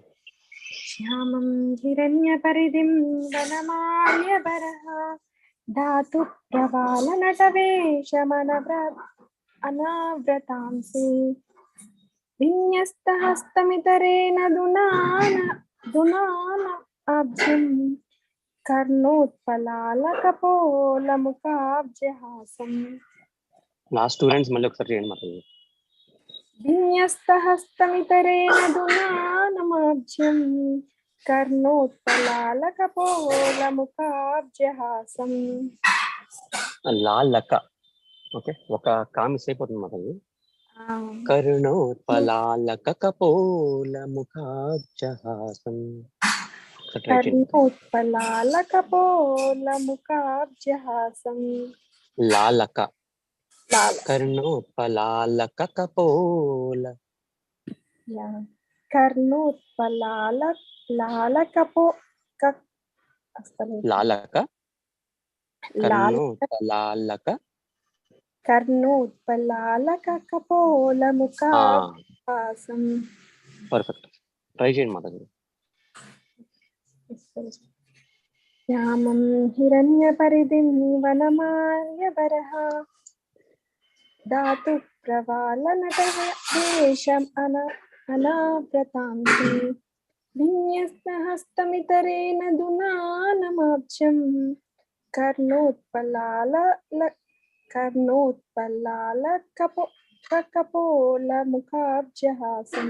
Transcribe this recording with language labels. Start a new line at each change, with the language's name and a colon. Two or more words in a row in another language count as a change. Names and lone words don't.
Sanskrit: श्यामं हिरण्यपरिधिं वनमाल्यभरः धातुप्रवालनटवेशमनव्रतांसि विन्यस्तहस्तमितरेण धुनानमब्जं कर्णोत्पलालकपोलमुखाब्जहासम्.
English: Last two lines, Malak Sarjan Mataji.
Sanskrit: विन्यस्तहस्तमितरेण धुनानमब्जं कर्णोत्पलालकपोलमुखाब्जहासम्. Lalaka.
English: Okay.
Telugu: ఒక క miss అయిపోతుంది Mataji.
Sanskrit: कर्णोत्पलालककपोलमुखाब्जहासं. कर्णोत्पलालकपोलमुखाब्जहासम्. Lalaka. कर्णोत्पलालककपोल. Yeah. कर्णोत्पलालकपो Lalaka. कर्णोत्पलालक. कर्णोत्पलालककपोलमुखाब्जहासम्.
Telugu: Perfect. Try చేయండి Mataji.
Sanskrit: శ్యామం హిరణ్యపరిధిం వనమాల్యబరః దాతు ప్రవాళనటవేషం అనావ్రతాంసి విన్యస్తహస్తమితరేణ దునానమాబ్జం కర్ణోత్పలాలకపోలముఖాబ్జహాసం.